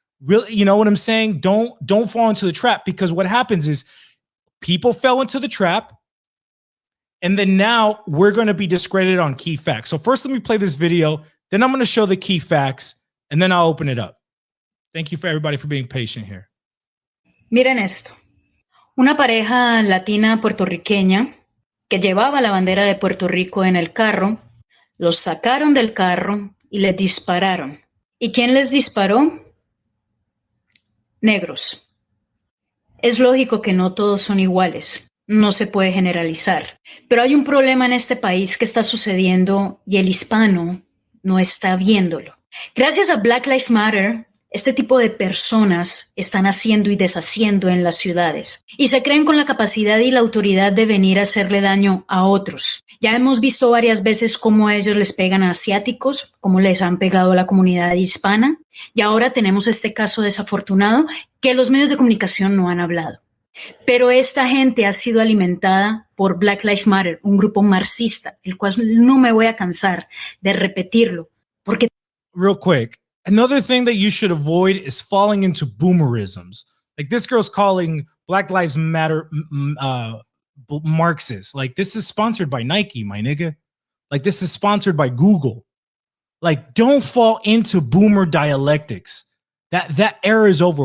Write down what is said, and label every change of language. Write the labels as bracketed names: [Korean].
[English] Really, you know what I'm saying? Don't fall into the trap, because what happens is people fell into the trap, and then now we're going to be discredited on key facts. So first, let me play this video, then I'm going to show the key facts, and then I'll open it up. Thank you for everybody for being patient here. [Spanish] Miren esto. Una pareja latina puertorriqueña que llevaba la bandera de Puerto Rico en el carro, los sacaron del carro y les dispararon. ¿Y quién les disparó? Negros. Es lógico que no todos son iguales. No se puede generalizar. Pero hay un problema en este país que está sucediendo y el hispano no está viéndolo. Gracias a Black Lives Matter, este tipo de personas están haciendo y deshaciendo en las ciudades y se creen con la capacidad y la autoridad de venir a hacerle daño a otros. Ya hemos visto varias veces cómo ellos les pegan a asiáticos, cómo les han pegado a la comunidad hispana, y ahora tenemos este caso desafortunado que los medios de comunicación no han hablado. Pero esta gente ha sido alimentada por Black Lives Matter, un grupo marxista, el cual no me voy a cansar de repetirlo, porque... [English] Real quick. Another thing that you should avoid is falling into boomerisms. Like, this girl's calling Black Lives Matter Marxist. Like, this is sponsored by Nike, my nigga. Like, this is sponsored by Google. Like, don't fall into boomer dialectics. That era is over.